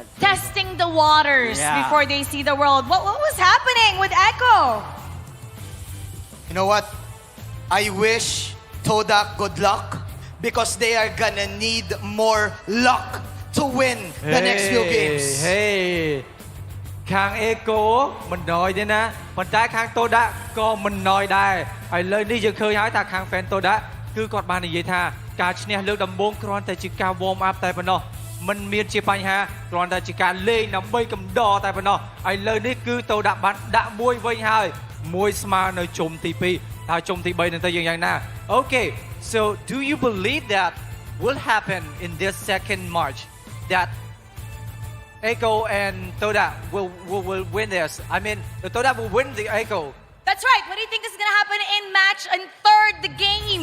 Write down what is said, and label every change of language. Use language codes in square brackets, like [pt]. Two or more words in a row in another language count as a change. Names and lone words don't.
[en] Testing the waters Yeah. before they see the world. What was happening with Echo? You know what? I wish Todak good luck because they are gonna need more luck to win the next few games. Hey. [km] ខាង Echo មិនណយទេណាប៉ុន្តែខាង Todak ក៏មិនណយដែរហើយលើនេះយើងឃើញហើយថាខាង fan Todak គឺគាត់បាននិយាយថាការឈ្នះលើកដំបូងគ្រាន់តែជាការ [en] warm up [km] តែប៉ុណ្ណោះមិនមានជាបញ្ហាគ្រាន់តែជាការលេងដើម្បីកំដរតែប៉ុណ្ណោះហើយលើនេះគឺ Todak បានដាក់មួយវិញហើយមួយស្មើនៅជុំទី2ហើយជុំទី3នឹងទៅយ៉ាងណា [en] Okay so do you believe that will happen in this second match that Echo and Todak will win this. I mean, the Todak will win the Echo. That's right. What do you think is going to happen in match and third the game?